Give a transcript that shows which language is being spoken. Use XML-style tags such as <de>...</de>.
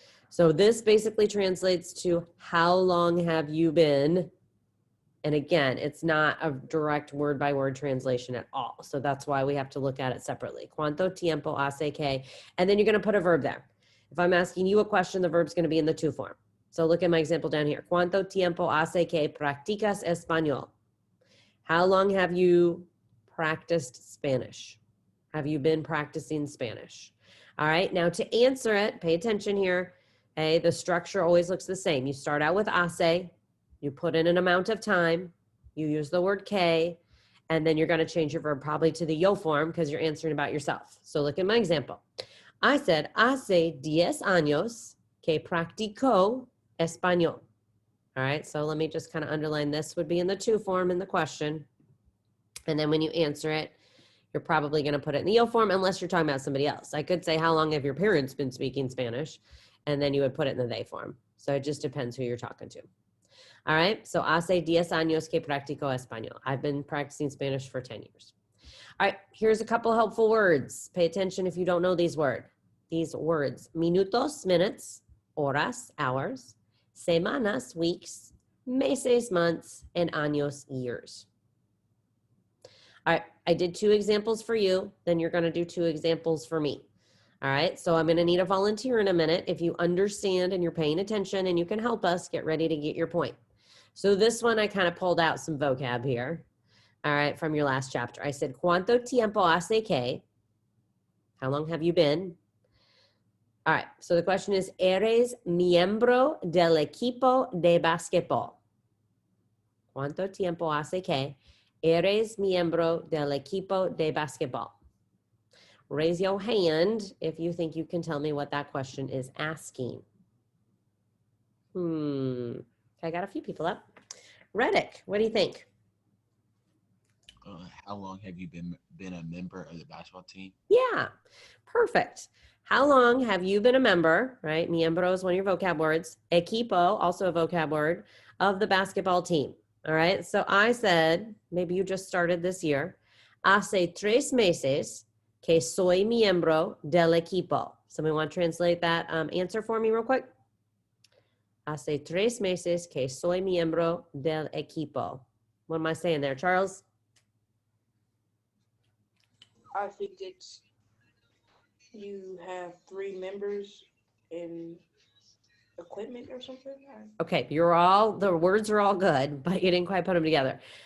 <en>So this basically translates to how long have you been? And again, it's not a direct word by word translation at all. So that's why we have to look at it separately.</en> <es>Cuánto tiempo hace que,</es> <en>and then you're going to put a verb there. If I'm asking you a question, the verb's going to be in the to form. So look at my example down here.</en> <es>¿Cuánto tiempo hace que practicas español?</es> <en>How long have you practiced Spanish? Have you been practicing Spanish? All right, now to answer it, pay attention here. Okay, the structure always looks the same. You start out with hace, you put in an amount of time, you use the word que, and then you're going to change your verb probably to the yo form because you're answering about yourself. So look at my example. I said,</en> <es>hace 10 años que practico español. All right, so let me just kind of underline this would be in the to form in the question. And then when you answer it, you're probably going to put it in the yo form unless you're talking about somebody else. I could say, how long have your parents been speaking Spanish? And then you would put it in the they form. So it just depends who you're talking to.</es> <en>All right, so</en> <es>hace 10 años que practico español.</es> <en>I've been practicing Spanish for 10 years. All right, here's a couple helpful words. Pay attention if you don't know these words. Minutos, minutes, horas, hours, semanas, weeks, meses, months, and años, years. All right, I did 2 examples for you. Then you're going to do 2 examples for me. All right, so I'm going to need a volunteer in a minute. If you understand and you're paying attention and you can help us, get ready to get your point. So this one, I kind of pulled out some vocab here. All right, from your last chapter. I said,</en> <es>¿Cuánto tiempo hace que?</es> <en>How long have you been? All right, so the question is,</en> <es>¿Eres miembro del equipo de basquetbol? ¿Cuánto tiempo hace que eres miembro del equipo de basquetbol?</es> <en>Raise your hand if you think you can tell me what that question is asking. I got a few people up. Reddick, what do you think? How long have you been a member of the basketball team? Yeah, perfect. How long have you been a member, right? Miembro is one of your vocab words. Equipo, also a vocab word, of the basketball team. All right, so I said, maybe you just started this year.</en> <es>Hace 3 meses que soy miembro del equipo.</es> <en>Somebody want to translate that answer for me real quick?</en> <es>Hace 3 meses que soy miembro del equipo.</es> <en>What am I saying there, Charles? I think it's you have 3 members in equipment or something. Okay, the words are all good, but you didn't quite put them together.</en>